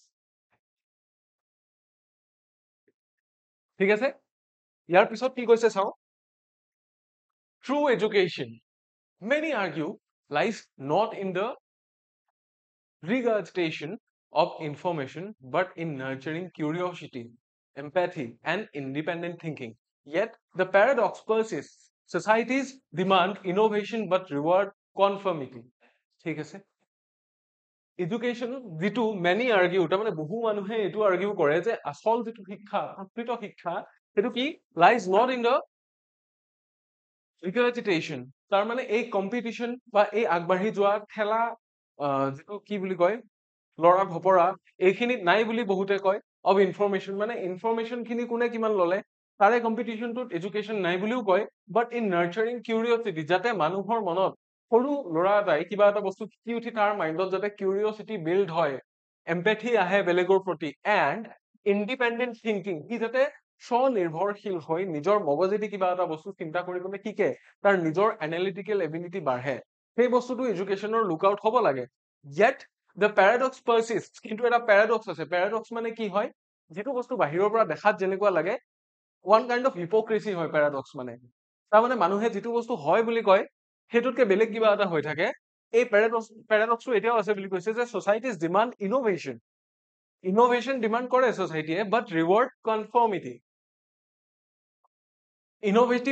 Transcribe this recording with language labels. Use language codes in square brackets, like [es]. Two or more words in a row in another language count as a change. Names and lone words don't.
[as] ঠিক আছে, ইয়াৰ পিছত কি কৈছে চাওঁ, [en] true education many argue lies not in the regurgitation of information, but in nurturing curiosity, empathy, and independent thinking. Yet, the paradox persists. Societies demand innovation but reward conformity. [as] ঠিক আছে, এডুকেশ্যন যিটো [en] many argue, [as] তাৰমানে বহু মানুহে এইটো আৰ্গিউ কৰে যে আচল যিটো শিক্ষা, প্ৰকৃত শিক্ষা, সেইটো কি [en] lies not in the regurgitation, [as] তাৰমানে এই কম্পিটিশ্যন বা এই আগবাঢ়ি যোৱা ঠেলা যিটো কি বুলি কয় লৰা ভপৰা এইখিনিত নাই বুলি বহুতে কয়, [en] of information, [as] মানে ইনফৰমেশ্যন খিনি কোনে কিমান ললে তাৰে কম্পিটিশ্যনটোত এডুকেশ্যন নাই বুলিও কয়, [en] but in nurturing curiosity, [as] যাতে মানুহৰ মনত সৰু ল'ৰা এটাই কিবা এটা বস্তু শিকি উঠি তাৰ মাইণ্ডত যাতে কিউৰিয়চিটি বিল্ড হয়, এম্পেথি আহে বেলেগৰ প্ৰতি, [en] and independent thinking, [as] সি যাতে স্বনিৰ্ভৰশীল হৈ নিজৰ মগজেদি কিবা এটা বস্তু চিন্তা কৰিবলৈ শিকে, তাৰ নিজৰ [en] analytical ability [as] বাঢ়ে, সেই বস্তুটো এডুকেশ্যনৰ [en] look out [as] হ'ব লাগে। [en] Yet the paradox persists, [as] কিন্তু এটা প্যাৰাডক্স আছে, প্যাৰাডক্স মানে কি হয়, যিটো বস্তু বাহিৰৰ পৰা দেখাত যেনেকুৱা লাগে [en] one kind of hypocrisy [as] হয় প্যাৰাডক্স মানে, তাৰমানে মানুহে যিটো বস্তু হয় বুলি কয় সেইটোতকে বেলেগ কিবা এটা হৈ থাকে। এই প্যাৰাডক্সটো এতিয়াও আছে বুলি কৈছে যে [en] societies demand innovation demand [as] কৰে সোসাইটিয়ে, [en] but reward conformity, [as] ইনোভেটিভ